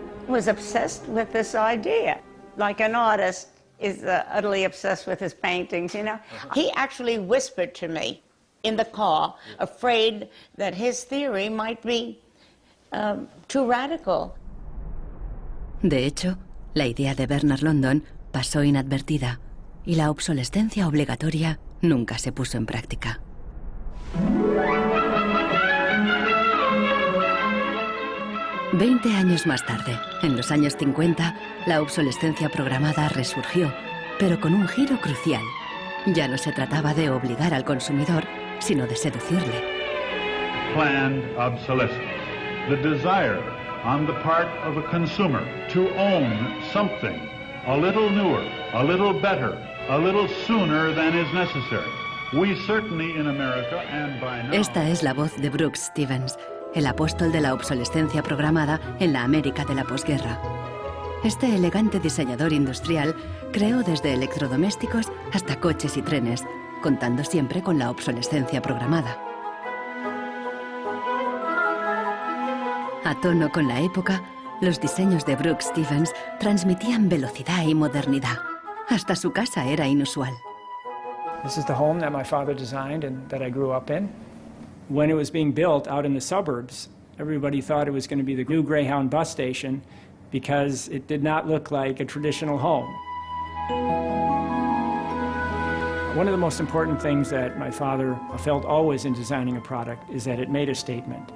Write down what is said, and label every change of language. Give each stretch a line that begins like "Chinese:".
English: He was obsessed with this idea, like an artist is utterly obsessed with his paintings, you know. He actually whispered to me in the car, afraid that his theory might be too radical.
Spanish: De hecho, la idea de Bernard London pasó inadvertida y la obsolescencia obligatoria nunca se puso en práctica. 20 años más tarde, en los años 50, la obsolescencia programada resurgió, pero con un giro crucial. Ya no se trataba de obligar al consumidor, sino de seducirle.
English: Planned obsolescence. The desire on the part of a consumer to own something a little newer, a little better, a little sooner than is necessary. We certainly in America and by now...
Spanish: Esta es la voz de Brooks Stevens, el apóstol de la obsolescencia programada en la América de la posguerra. Este elegante diseñador industrial creó desde electrodomésticos hasta coches y trenes, contando siempre con la obsolescencia programada. A tono con la época, los diseños de Brooks Stevens transmitían velocidad y modernidad. Hasta su casa era inusual.
English: This is the home that my father designed and that I grew up in. When it was being built out in the suburbs, everybody thought it was going to be the new Greyhound bus station because it did not look like a traditional home. One of the most important things that my father felt always in designing a product is that it made a statement.